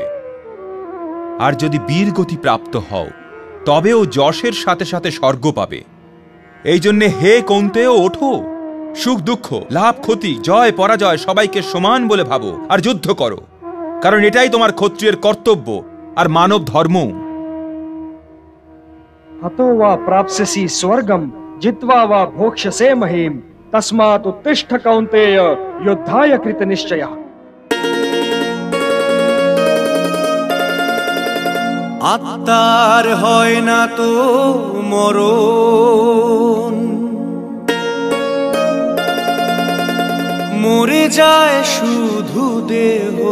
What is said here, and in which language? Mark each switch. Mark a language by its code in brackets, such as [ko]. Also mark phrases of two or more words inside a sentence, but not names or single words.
[bn] আর যদি বীরগতি প্রাপ্ত হও তবেও যশের সাথে সাথে স্বর্গ পাবে। এই জন্যে হে কৌন্তেয়, ওঠো, সুখ দুঃখ, লাভ ক্ষতি, জয় পরাজয় সবাইকে সমান বলে ভাবো আর যুদ্ধ করো। কারণ এটাই তোমার ক্ষত্রিয়ের কর্তব্য আর মানব ধর্ম। [sa] हतो वा प्राप्स्यसि स्वर्गम जित्वा वा भोक्ष्यसे महीम तस्मात् उत्तिष्ठ कौन्तेय युद्धाय कृत निश्चयः। [bn] আত্মার হয় না তো মরণ, মরে যায় শুধু দেহ।